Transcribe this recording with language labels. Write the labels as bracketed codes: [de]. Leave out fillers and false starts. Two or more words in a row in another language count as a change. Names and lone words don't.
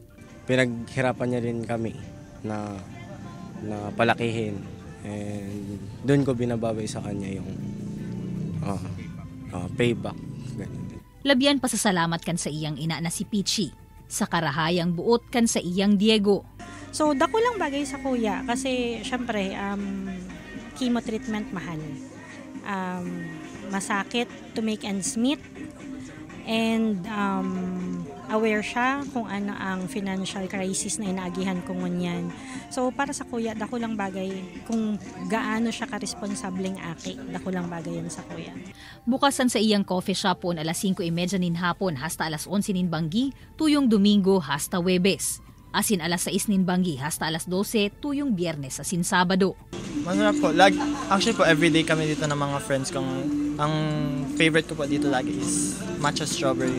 [tl] Pinaghirapan niya rin kami na palakihin, and doon ko binababay sa kanya yung payback. [bik] Labyan pasasalamat kan sa iyang ina na si Pichi sa karahayang buot kan sa iyang Diego. So dako lang bagay sa kuya kasi syempre [en] chemo treatment [bik] mahal. [tl] Masakit [en] to make ends meet, [tl] and aware siya kung ano ang [en] financial crisis [tl] na inaagihan ko ngunyan. [bik] So para sa kuya, dako lang bagay kung gaano siya ka-responsableng aki, dako lang bagay yan sa kuya. Bukasan sa iyang coffee shop po alas 5:30 nin hapon hasta alas 11 nin banggi, tuyong Domingo hasta Huwebes. Asin alas 6 nin banggi hasta alas 12 tuyong Biyernes asin Sabado. [tl] Masarap po. Actually po, everyday kami dito ng mga friends kong ang favorite ko po dito lagi is [en] matcha strawberry.